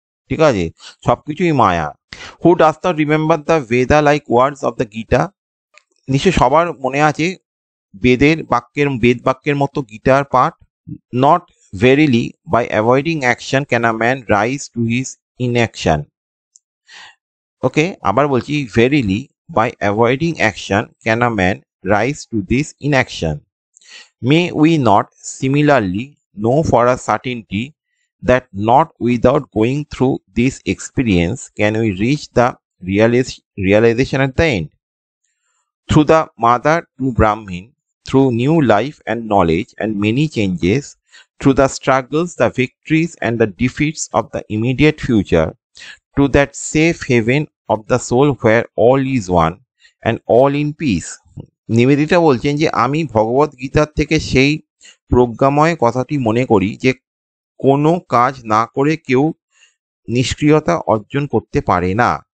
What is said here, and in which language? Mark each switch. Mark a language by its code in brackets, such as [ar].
[bn] ঠিক আছে, সবকিছুই মায়া। [en] Who does not remember the Veda like words of the Gita? [bn] নিশ্চয় সবার মনে আছে বেদ বাক্যের মতো গীতার পাঠ। [en] Not verily by avoiding action can a man rise to his inaction. [bn] ওকে, আবার বলছি, [en] verily by avoiding action can a man rise to this inaction. May we not similarly know for a certainty that not without going through this experience can we reach the realization at the end. Through the mother to Brahmin, through new life and knowledge and many changes, through the struggles, the victories and the defeats of the immediate future, to that safe haven of the soul where all is one and all in peace. [bn] Nivedita বলছেন যে আমি ভগবত গীতার থেকে সেই প্রজ্ঞাময় কথাটি মনে করি যে কোনো কাজ না করে কেউ নিষ্ক্রিয়তা অর্জন করতে পারে না।